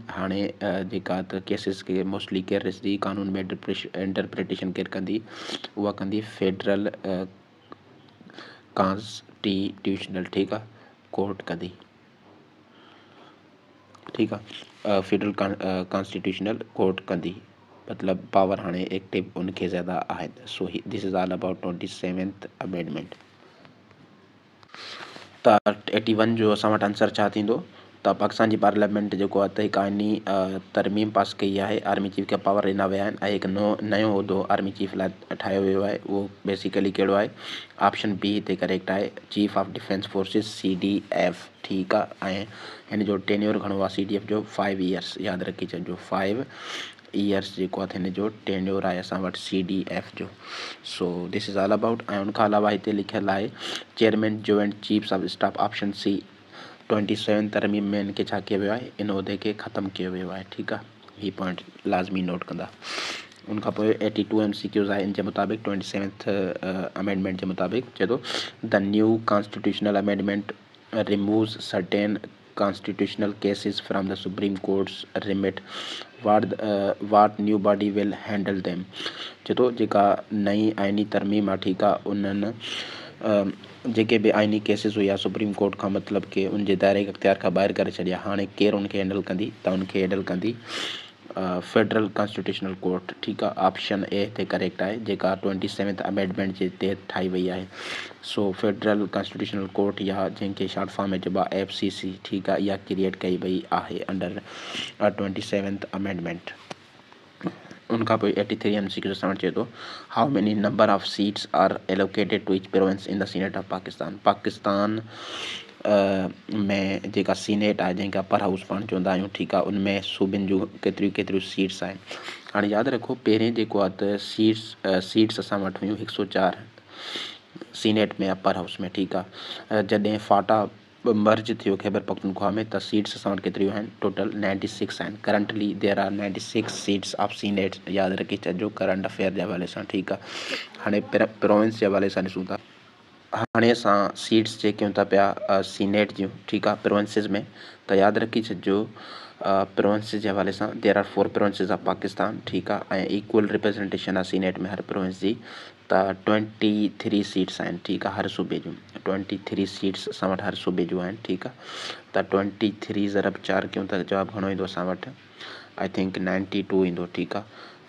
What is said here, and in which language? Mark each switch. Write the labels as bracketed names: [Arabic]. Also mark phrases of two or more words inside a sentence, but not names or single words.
[Sindhi] हाणे जेका त केसिस खे मोस्टली केरु ॾिसंदी, कानून में इंटरप्रिटेशन केरु कंदी, उहा कंदी [English] federal constitutional, [Sindhi] ठीकु आहे, कोर्ट कंदी, ठीकु आहे। [English] federal constitutional court [Sindhi] कंदी, मतिलबु पावर हाणे एक्टिव उनखे ज़्यादा आहिनि। [English] so this is all about 27th amendment. [Sindhi] त 81 जो असां वटि आंसर छा थींदो? त पाकिस्तान जी पार्लियामेंट जेको आहे त हिकु आइनी तरमीम पास कई आहे, [English] army chief [Sindhi] खे पावर ॾिना विया आहिनि ऐं हिकु नयो उहिदो [English] army chief [Sindhi] लाइ ठाहियो वियो आहे। उहो बेसिकली कहिड़ो आहे? [English] option B [Sindhi] हिते करेक्ट आहे, [English] Chief of Defence Forces CDF, [Sindhi] ठीकु आहे। ऐं हिन जो टेन्योर घणो आहे CDF जो? 5 ईयर्स, यादि रखी छॾिजो, 5 ईयर्स जेको आहे हिन जो टेन्योर आहे असां वटि CDF जो। [English] so this is all about. [Sindhi] ऐं उनखां अलावा हिते लिखियलु आहे [English] Chairman Joint Chiefs of Staff, option C. [Sindhi] 27 तरमीम में इनखे छा कयो वियो आहे? इन उहिदे खे ख़तमु कयो वियो आहे, ठीकु आहे। हीअ पॉइंट लाज़मी नोट कंदा। उनखां पोइ 82 MCQs आहे। इन जे मुताबिक़ 27th अमेंडमेंट जे मुताबिक़ चए थो [English] the new constitutional amendment removes certain constitutional cases from the Supreme Court's remit. What new body will handle them? [Sindhi] चतो जेका नई आइनी तरमीम आहे, ठीकु आहे, उन्हनि जेके बि आइनी केसिस हुया सुप्रीम कोर्ट खां मतिलबु कि उनजे दायरे इख्तियार खां ॿाहिरि करे छॾिया, हाणे केरु उनखे हैंडल कंदी? त उनखे हैंडल कंदी [English] federal constitutional court, [Sindhi] ठीकु आहे। [English] option A [Sindhi] हिते करेक्ट आहे, जेका 27th अमेंडमेंट जे तहत ठाही वई आहे। सो [English] federal constitutional court [Sindhi] या जंहिंखे [English] short form [Sindhi] में चइबो आहे FCC, ठीकु आहे, इहा क्रिएट कई वई आहे [English] under 27th amendment. [Sindhi] उनखां पोइ 83 MCQ असां वटि चए थो [English] how many number of seats are allocated to each province in the Senate of Pakistan. [Sindhi] पाकिस्तान में जेका सीनेट आहे, जंहिंखे [English] upper house [Sindhi] पाण चवंदा आहियूं, ठीकु आहे, उनमें सूबनि जूं केतिरियूं सीट्स आहिनि। हाणे यादि रखो पहिरें जेको आहे त सीट्स असां वटि हुयूं 104 सीनेट में, [English] upper house [Sindhi] में, ठीकु आहे। जॾहिं फाटा मर्ज थियो खैबर पख्तूनख्वा में, त सीट्स असां वटि केतिरियूं आहिनि? टोटल 96 आहिनि। [English] currently there are 96 seats of Senate, [Sindhi] यादि रखी छॾिजो [English] current affair [Sindhi] जे हवाले सां, ठीकु आहे। हाणे प्रोविंस जे हवाले सां ॾिसूं था। हाणे असां [English] seats check [Sindhi] कयूं था पिया सीनेट जूं, ठीकु आहे, प्रोविंसिस में। त यादि रखी छॾिजो प्रोविंसिस जे हवाले सां [English] there are 4 provinces of Pakistan, [Sindhi] ठीकु आहे, ऐं [English] equal representation [Sindhi] आहे सीनेट में हर प्रोविंस जी। त 23 सीट्स आहिनि, ठीकु आहे, हर सूबे जूं 23 सीट्स असां वटि हर सूबे जूं आहिनि, ठीकु आहे। त 23 ज़रब 4 कयूं त जवाबु घणो ईंदो असां वटि? [English] I think [Sindhi] 92 ईंदो, ठीकु आहे।